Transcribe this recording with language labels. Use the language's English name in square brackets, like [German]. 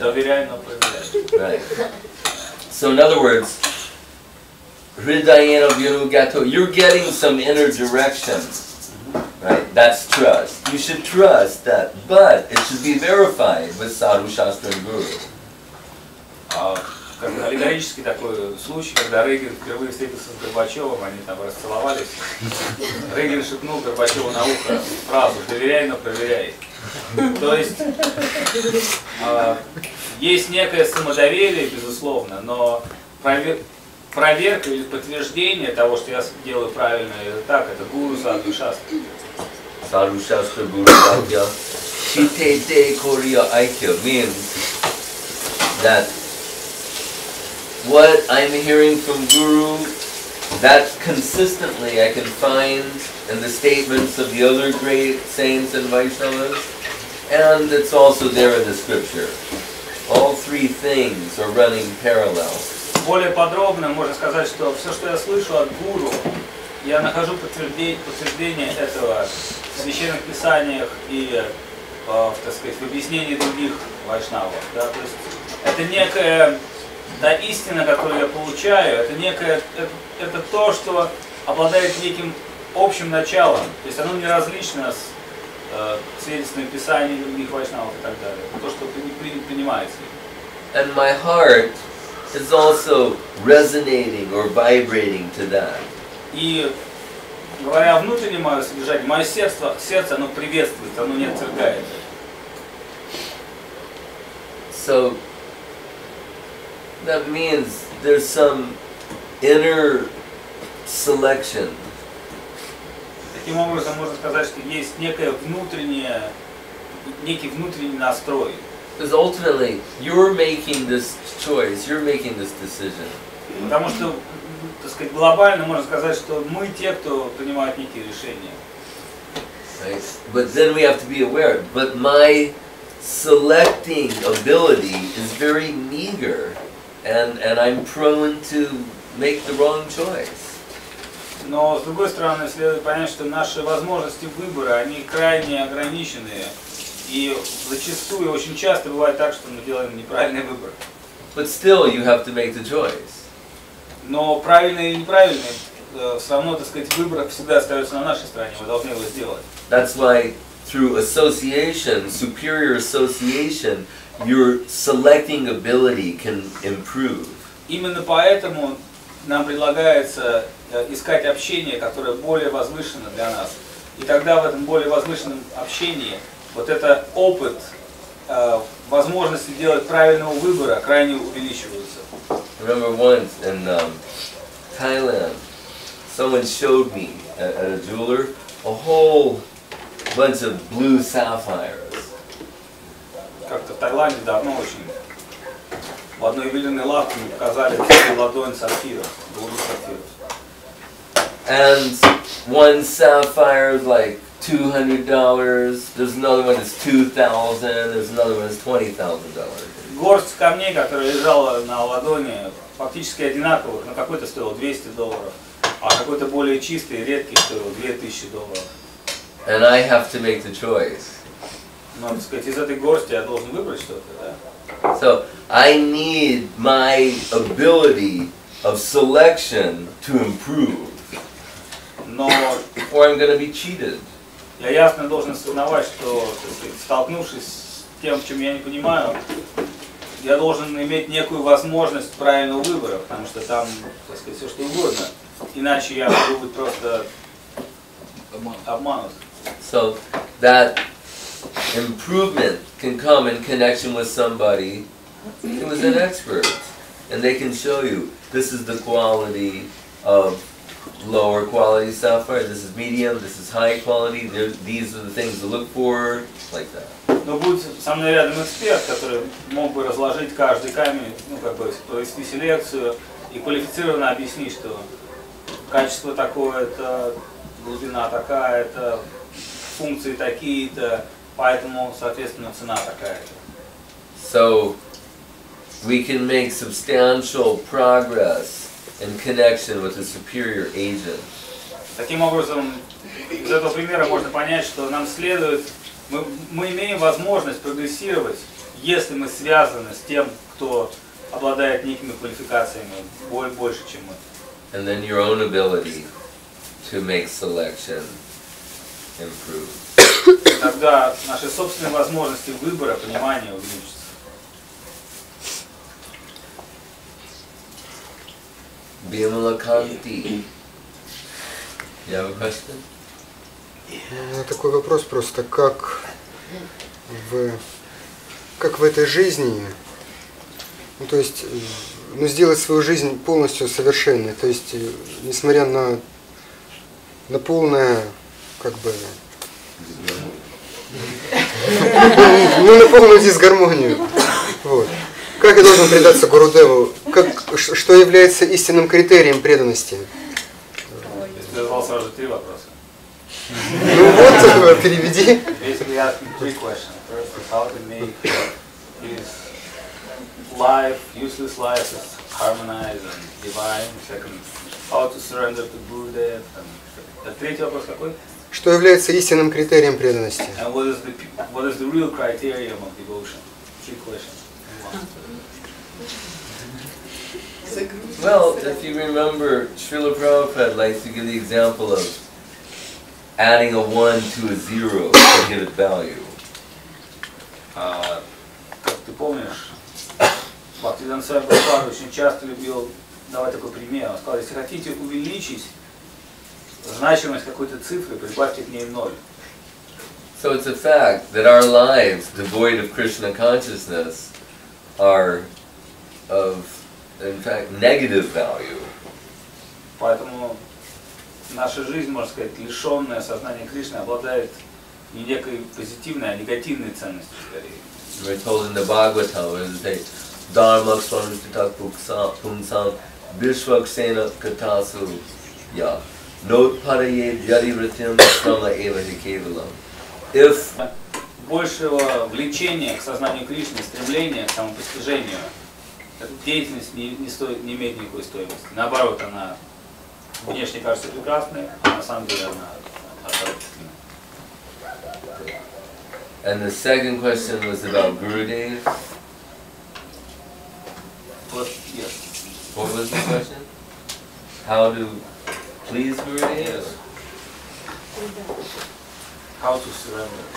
[Russian] Доверяй, но проверяй. [English] Right. So in other words, you're getting some inner direction. Right? That's trust. You should trust that, but it should be verified with sadhu, shastra, and guru. [Russian] Как аллегорический такой случай, когда Рейган впервые встретился с Горбачевым, они там расцеловались. Рейган шепнул Горбачеву на ухо фразу «доверяй, но проверяй». То есть есть некое самодоверие, безусловно, но проверка или подтверждение того, что я делаю правильно или так, это гуру, саду, шастра. [English] Sadhu, shastra, guru, sadhya. [Bangla] Chite te koriya aikya [English] means that what I'm hearing from Guru, that consistently I can find in the statements of the other great saints and Vaishnavas, and it's also there in the scripture. All three things are running parallel. [Russian] Более подробно можно сказать, что все, что я слышу от гуру, я нахожу подтверждение этого в священных писаниях и, так сказать, в объяснении других вайшнавов. Да? То есть это некая та истина, которую я получаю, это то, что обладает неким общим началом. То есть оно не различно с свидетельствами писаний других вайшнавов и так далее. То, что принимается. [English] And my heart is also resonating or vibrating to that. [Russian] И говоря внутренне мое содержание, мое сердце, оно приветствует, оно не отвергает. [English] So that means there's some inner selection. [Russian] Таким образом, можно сказать, что есть некий внутренний настрой. [English] Because ultimately, you're making this choice, you're making this decision. [Russian] Потому что, так сказать, глобально можно сказать, что мы те, кто принимает некие решения. [English] Right? But then we have to be aware. But my selecting ability is very meager, and I'm prone to make the wrong choice. [Russian] Но с другой стороны, следует понять, что наши возможности выбора, они крайне ограниченные. И зачастую, очень часто бывает так, что мы делаем неправильный выбор. [English] But still, you have to make the choice. [Russian] Но правильный или неправильный, все равно, так сказать, выбор всегда остается на нашей стороне, мы должны его сделать. [English] That's why through association, superior association, your selecting ability can improve. [Russian] Именно поэтому нам предлагается искать общение, которое более возвышено для нас. И тогда в этом более возвышенном общении вот этот опыт возможности делать правильного выбора крайне увеличиваются. [English] Remember once in Thailand, someone showed me at a jeweler a whole bunch of blue sapphires. [Russian] Как-то в Таиланде давно очень в одной ювелирной лавке мне показали целую ладонь сапфиров, голубых сапфиров. [English] And one sapphire is like $200. There's another one that's $2,000. There's another one that's $20,000. [Russian] Горсть камней, которая лежала на ладони, фактически одинаковых, но какой-то стоил $200, а какой-то более чистый, редкий стоил $2000. [English] And I have to make the choice. [Russian] Но, так сказать, из этой горсти я должен выбрать что-то, да? [English] So I need my ability of selection to improve, [Russian] Но [English] or I'm going to be cheated. [Russian] я ясно должен осознавать, что, так сказать, столкнувшись с тем, в чем я не понимаю, я должен иметь некую возможность правильного выбора, потому что там, так сказать, все что угодно. Иначе я могу быть просто обманут. [English] So that improvement can come in connection with somebody who is an expert, and they can show you this is the quality of lower quality sapphire, this is medium, this is high quality, these are the things to look for, like that. [Russian] Но будет со мной рядом эксперт, который мог бы разложить каждый камень, ну как бы провести селекцию и квалифицированно объяснить, что качество такое-то, глубина такая-то, функции такие-то, поэтому, соответственно, цена такая-то. [English] So we can make substantial progress in connection with a superior agent. [Russian] Таким образом, из этого примера можно понять, что нам следует, мы имеем возможность прогрессировать, если мы связаны с тем, кто обладает некими квалификациями больше, чем мы. [English] And then your own ability to make selection improve. [Russian] Тогда наши собственные возможности выбора, понимания увеличатся. [English] Bimalakanti. You have a question? [Russian] У меня такой вопрос просто, как в этой жизни, ну, то есть, ну, сделать свою жизнь полностью совершенной, то есть, несмотря на полное, как бы, ну, на полную дисгармонию. Вот. Как я должен предаться Гурудеву? Что является истинным критерием преданности? Я задал сразу 3 вопроса. Ну вот, переведи. [English] Basically asking 3 questions. First is how to make his life, useless life, is harmonized and divine. Second, how to surrender to Gurudev. [Russian] Третий вопрос какой? Что является истинным критерием преданности? [English] And what is the real criterion of devotion? 3 questions. Well, if you remember, Srila Prabhupada likes to give the example of adding a 1 to a 0 to give it value. [Russian] Как ты помнишь, Бхактивинода Свами Прабхупада очень часто любил давать такой пример. Он сказал, если хотите увеличить значимость какой-то цифры, прибавьте к ней 0. [English] So it's a fact that our lives, devoid of Krishna consciousness, are of, in fact, negative value. [Russian] Поэтому наша жизнь, можно сказать, лишенная сознания Кришны, обладает не некой позитивной, а негативной ценностью скорее. [English] We're told in the Bhagavatam, it says, [Sanskrit] Dharma swarmita pumsam vishvaksena katasu ya not paraye yadivrityam srama eva hikevalam. If [Russian] большего влечения к сознанию Кришны, стремления к самопостижению, эта деятельность не имеет никакой стоимости. Наоборот, она внешне кажется прекрасной, а на самом деле она отвратительна. [English] And the second question was about Gurudev. Yes. What was the question? How to please Gurudev? Yes. How to surrender.